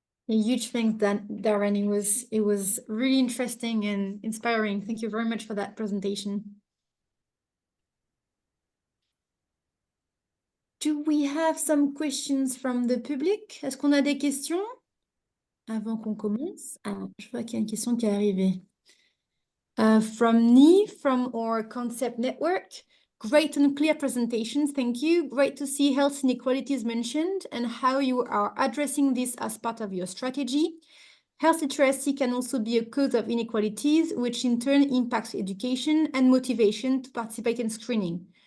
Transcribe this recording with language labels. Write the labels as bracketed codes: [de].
[en] A huge thanks, Darren. It was really interesting and inspiring. Thank you very much for that presentation. Do we have some questions from the public? [fr] Est-ce qu'on a des questions avant qu'on commence? Ah, je vois qu'il y a une question qui est arrivée. [en] From Ni, from our Cancept network. Great and clear presentations, thank you. Great to see health inequalities mentioned and how you are addressing this as part of your strategy. Health literacy can also be a cause of inequalities, which in turn impacts education and motivation to participate in screening.